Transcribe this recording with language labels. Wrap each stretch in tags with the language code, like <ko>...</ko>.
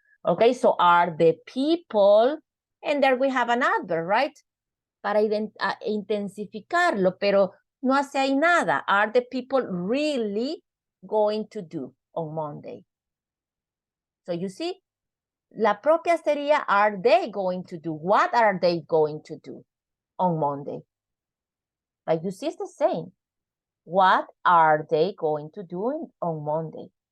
<en>Okay, so are the people, and there we have an adverb, right?</en> <es>Para intensificarlo, pero no hace ahí nada.</es> <en>Are the people really going to do on Monday? So you see,</en> <es>la propia sería,</es> <en>are they going to do? What are they going to do on Monday? Like you see, it's the same. What are they going to do on Monday?</en>